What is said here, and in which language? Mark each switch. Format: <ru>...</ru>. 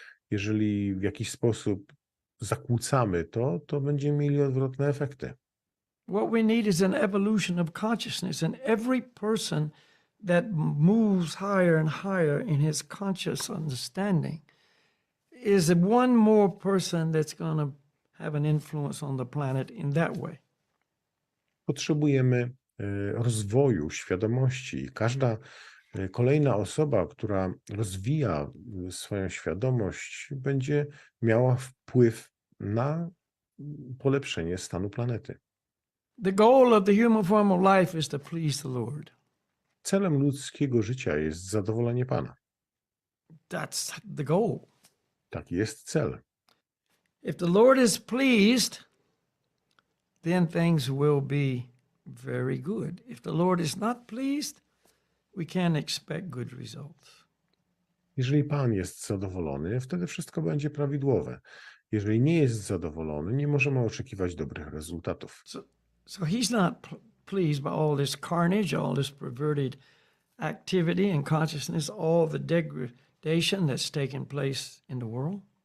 <pl>Jeżeli w jakiś sposób zakłócamy to, to będziemy mieli odwrotne efekty.</pl> <en>What we need is an evolution of consciousness, and every person that moves higher and higher in his conscious understanding is one more person that's going to have an influence on the planet in that way.</en> <pl>Potrzebujemy rozwoju, świadomości i każda kolejna osoba, która rozwija swoją świadomość, będzie miała wpływ na polepszenie stanu planety.</pl> <en>The goal of the human form of life is to please the Lord.</en> <pl>Celem ludzkiego życia jest zadowolenie Pana.</pl> <en>That's the goal.</en> <pl>Taki jest cel.</pl> <en>If the Lord is pleased, then things will be very good. If the Lord is not pleased, we can't expect good results.</en> <pl>Jeżeli Pan jest zadowolony, wtedy wszystko będzie prawidłowe. Jeżeli nie jest zadowolony, nie możemy oczekiwać dobrych rezultatów.</pl> <en>So he's not pleased by all this carnage, all this perverted activity and consciousness, all the degradation that's taken place in the world.</en>